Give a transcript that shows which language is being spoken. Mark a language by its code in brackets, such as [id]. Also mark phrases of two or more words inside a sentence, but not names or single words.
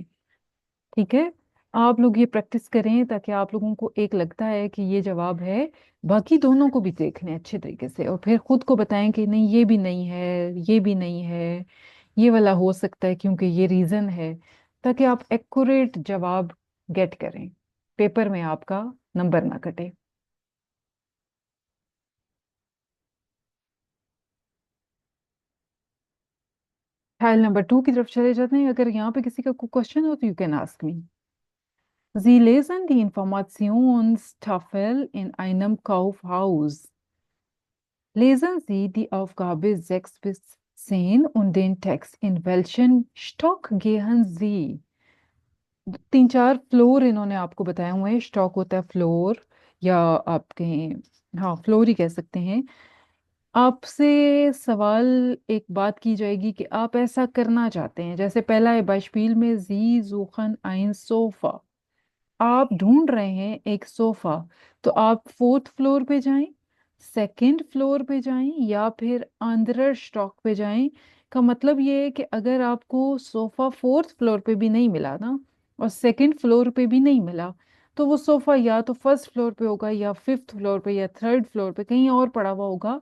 [hi] ठीक है, आप लोग ये प्रैक्टिस करें ताकि आप लोगों को एक लगता है कि ये जवाब है, बाकी दोनों को भी देख लें अच्छे तरीके से और फिर खुद को बताएं कि नहीं ये भी नहीं है, ये भी नहीं है, ये वाला हो सकता है क्योंकि ये रीजन है, ताकि आप एक्यूरेट जवाब गेट करें, पेपर में आपका नंबर ना कटे। फाइल नंबर 2 की तरफ चले जाते हैं। अगर यहाँ पे किसी का कोई क्वेश्चन हो तो [en] you can ask me. [de] Sie lesen die Informationstafel in einem Kaufhaus. Lesen Sie die Aufgabe 6 bis 10 und den Text. In welchen Stock gehen Sie? [hi] 3-4 फ्लोर इन्होंने आपको बताए हुए हैं। स्टॉक होता है फ्लोर, या आप कहें, हाँ फ्लोर ही कह सकते हैं। आपसे सवाल एक बात की जाएगी कि आप ऐसा करना चाहते हैं, जैसे पहला है beispiel में जी [de] suchen ein [hi] सोफा। आप ढूंढ रहे हैं एक सोफा, तो आप [en] fourth floor [hi] पे जाएं, [en] second floor [hi] पे जाएं, या फिर अंडर स्टॉक पे जाएं। का मतलब ये है कि अगर आपको सोफा [en] fourth floor [hi] पे भी नहीं मिला ना, और [en] second floor [hi] पे भी नहीं मिला, तो वो सोफा या तो [en] first floor [hi] पे होगा, या [en] fifth floor [hi] पे, या [en] third floor [hi] पे कहीं और पड़ा हुआ होगा।